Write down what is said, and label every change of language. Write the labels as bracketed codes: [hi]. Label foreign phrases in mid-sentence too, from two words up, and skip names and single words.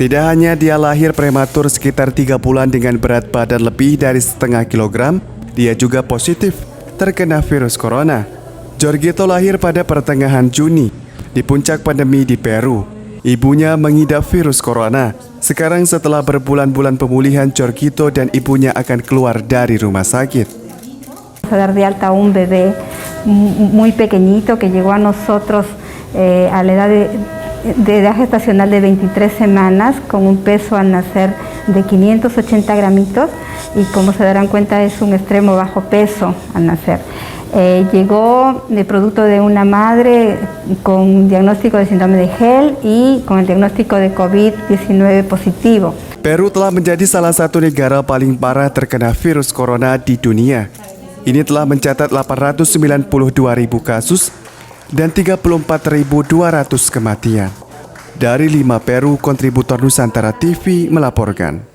[id] Tidak hanya dia lahir prematur sekitar 3 bulan dengan berat badan lebih dari setengah kilogram, dia juga positif terkena virus corona. Jorgito lahir pada pertengahan Juni di puncak pandemi di Peru. Ibunya mengidap virus corona. Sekarang setelah berbulan-bulan pemulihan, Jorgito dan ibunya akan keluar dari rumah sakit. [es] A dar de alta a un bebé muy pequeñito que llegó a nosotros a la edad gestacional de 23 semanas con un peso al nacer de 580 gramitos y como se darán cuenta es un extremo bajo peso al nacer. Llegó de producto de una madre con diagnóstico de síndrome de Gel y con el diagnóstico de COVID-19 positivo. [id] Peru telah menjadi salah satu negara paling parah terkena virus corona di dunia. Ini telah mencatat 892.000 kasus dan 34.200 kematian. Dari 5 Peru, kontributor Nusantara TV melaporkan.